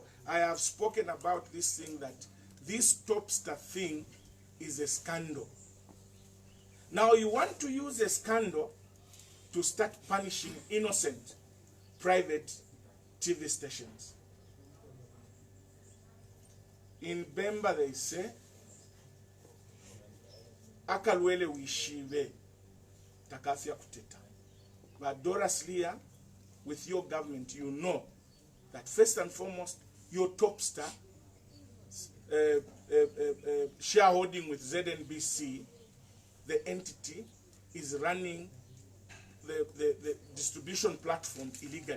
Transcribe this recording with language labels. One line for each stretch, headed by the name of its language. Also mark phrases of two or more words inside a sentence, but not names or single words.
English: I have spoken about this thing, that this TopStar thing is a scandal. Now you want to use a scandal to start punishing innocent private TV stations. In Bemba they say,
Bemba: akalwele wishive takafia kuteta.
English: But Doris Leah, with your government, you know that first and foremost, your TopStar shareholding with ZNBC, the entity is running the distribution platform illegally.